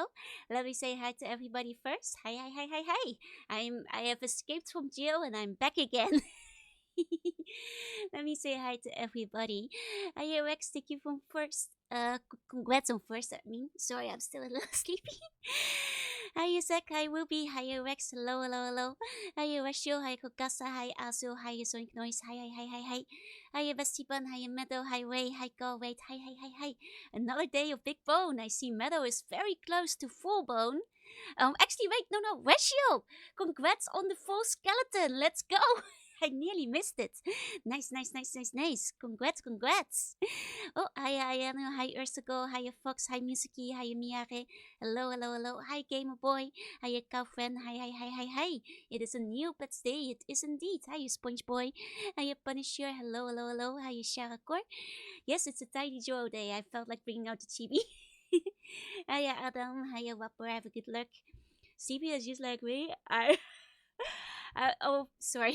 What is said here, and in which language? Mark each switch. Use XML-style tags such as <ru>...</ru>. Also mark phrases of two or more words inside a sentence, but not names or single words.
<en>Let me say hi to everybody first. Hi, hi, hi, hi, hi. I have escaped from jail and I'm back again. Let me say hi to everybody. Hi, Rex. Thank you from first. Congrats on first. I mean, sorry, I'm still a little sleepy. Hi, Zach. Hi, Ruby. Hi, Rex. Hello, hello, hello. Hi, Rachel. Hi, Kokasa. Hi, Azu. Hi, Sonic Noise. Hi, hi, hi, hi, hi. Hi, Bestie Bun. Hi, Meadow. Hi, Ray. Hi, Go. Wait. Hi, hi, hi, hi. Another day of Big Bone. I see Meadow is very close to full bone. Actually, wait. No, no. Rachel. Congrats on the full skeleton. Let's go. I nearly missed it. Nice, nice, nice, nice, nice. Congrats, congrats. Oh, hi, hi, Anu. Hi, Ursago. Hi, Fox. Hi, Musiky. Hi, Miyare. Hello, hello, hello. Hi, Gamer Boy. Hi, Cow Friend. Hi, hi, hi, hi, hi. It is a Neopets day. It is indeed. Hi, Sponge Boy. Hi, Punisher. Hello, hello, hello. Hi, Sharakor. Yes, it's a Tiny Joe day. I felt like bringing out the chibi. Hi, Adam. Hi, Wapper. Have a good luck. CB is just like me. Oh, sorry.</en>